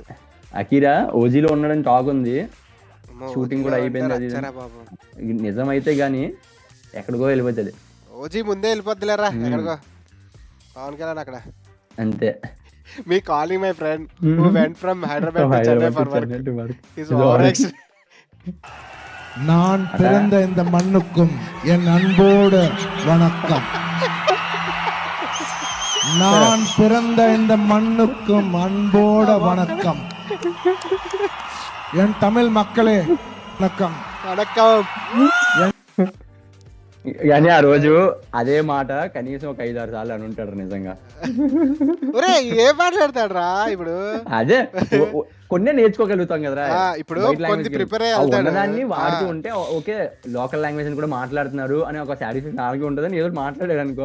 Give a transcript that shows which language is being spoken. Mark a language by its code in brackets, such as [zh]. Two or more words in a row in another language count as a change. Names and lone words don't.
[te] అకీరా ఓజీలో ఉన్నాడని టాక్ ఉంది. షూటింగ్ కూడా అయిపోయింది. అది బాబు నిజం అయితే గానీ ఎక్కడికో వెళ్ళిపోతుంది. ఓజీ ముందే వెళ్ళిపోద్దులేరా ఎక్కడికో. పవన్ కళ్యాణ్ అక్కడ అంతే. [en] Me calling my friend who went from Hyderabad to Chennai for work is over. [ta] நான் பிறந்த இந்த மண்ணுக்கும் என் அன்போடு வணக்கம். நான் பிறந்த இந்த மண்ணுக்கும் அன்போடு வணக்கம். என் தமிழ் மக்களே வணக்கம். [te] వణక్కం. కానీ ఆ రోజు అదే మాట కనీసం ఒక 5-6 సార్లు అని ఉంటాడు నిజంగా. ఒరే ఏం మాట్లాడతాడు రా ఇప్పుడు. అదే కొన్నే నేర్చుకోగలుగుతాం కదరా. ఇప్పుడు బయట కొన్ని language ప్రిపేర్ ఆ అయ్యి ఉన్నదాన్ని వాడుతూ ఉంటే ఓకే [en] local language [te] కూడా మాట్లాడుతున్నారు అని ఒక సాటిస్ఫాక్షన్ ఆగి ఉంటుందని ఏదో మాట్లాడారు అనుకో.